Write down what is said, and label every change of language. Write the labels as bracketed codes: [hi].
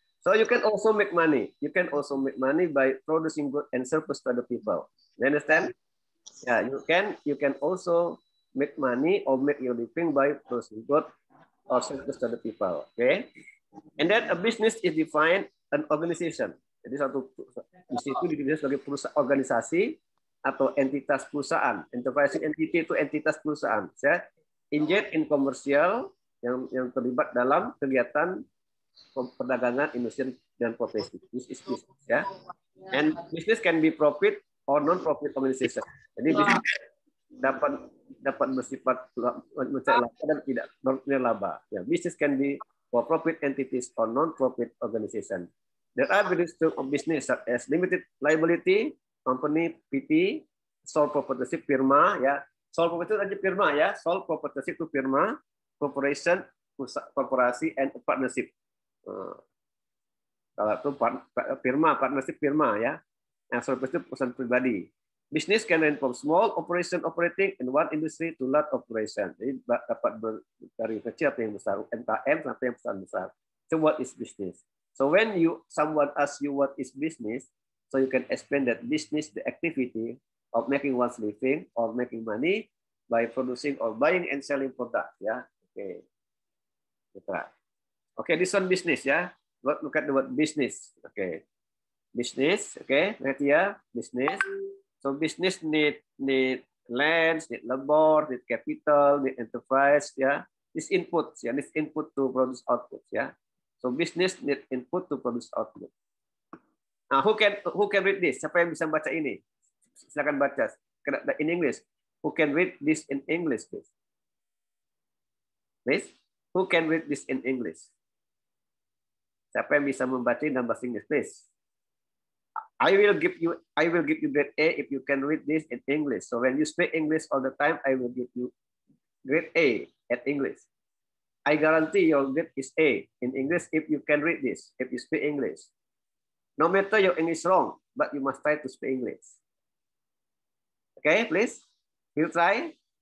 [en] So you can also make money. You can also make money by producing good and service to other people. You understand? Yeah, you can also make money or make your living by producing good or service to other people. Okay, and then a business is defined an organization. [id] Jadi satu di situ didefinisikan sebagai organisasi atau entitas perusahaan. [en] Enterprise entity [id] itu entitas perusahaan. [en] Engaged in commercial [id] yang terlibat dalam kegiatan perdagangan, industri dan profesi. [en] This is business, And business can be profit or non-profit organization. [id] Jadi bisnis dapat bersifat mencari laba dan tidak laba. [en] Business can be for profit entities or non-profit organization. There are various types of business such as limited liability, company, PT, sole proprietorship, firma, Sole proprietorship aja firma, Sole proprietorship itu firma, corporation, korporasi, and partnership. [id] Kalau itu firma, partnership firma, Yang sole proprietorship perusahaan pribadi. [en] Business can range from small operation operating in one industry to large operation. [id] Jadi dapat dari kecil atau yang besar, UMKM sampai yang besar. [en] So what is business? So when someone asks you what is business, so you can explain that business the activity of making one's living or making money by producing or buying and selling product. Okay. Okay, this one business. Look at the word business. Okay, business. Okay, right here, business. So business need lands, need labor, need capital, need enterprise. This input. This input to produce output. So business need input to produce output. Nah, who can read this? [id] Siapa yang bisa baca ini? Silakan baca. [en] In English. Who can read this in English, please? Please. Who can read this in English? [id] Siapa yang bisa membaca dalam bahasa Inggris, please? [en] I will give you grade A if you can read this in English. So when you speak English all the time, I will give you grade A at English. I guarantee your grade is A in English if you can read this, if you speak English. No matter your English wrong, but you must try to speak English. Okay, please. We'll try.